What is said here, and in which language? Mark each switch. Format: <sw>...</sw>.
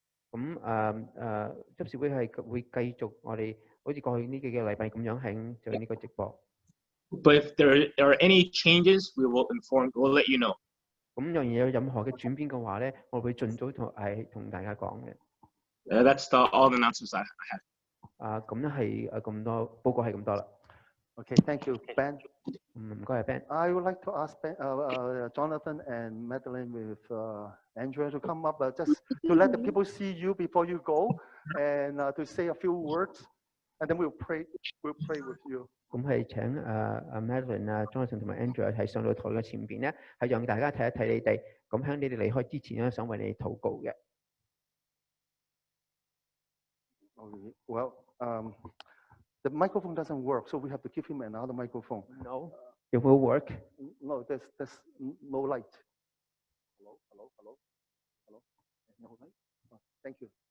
<yue>咁執事會係會繼續我哋好似過去呢幾個禮拜咁樣喺做呢個直播。</yue> <en>But if there are any changes, we will we'll let you know.</en> <yue>咁若然有任何嘅轉變嘅話咧，我會盡早同大家講嘅。</yue> <en>That's all the announcements I have.</en> <yue>咁咧係咁多報告係咁多啦。</yue> <en>Okay, thank you, Ben.</en> <yue>唔該，Ben。</yue> <en>I would like to ask Jonathan and Madelyn with Andrea to come up just to let the people see you before you go and to say a few words, and then we'll pray with you.</en> <yue>咁係請Madelyn Jonathan 同埋 Andrea 係上到台嘅前邊咧，係讓大家睇一睇你哋。咁喺你哋離開之前咧，想為你哋禱告嘅。</yue> <en>Well, the microphone doesn't work, so we have to give him another microphone. No, it will work. No, there's no light. Hello. No light. Oh, thank you.</en>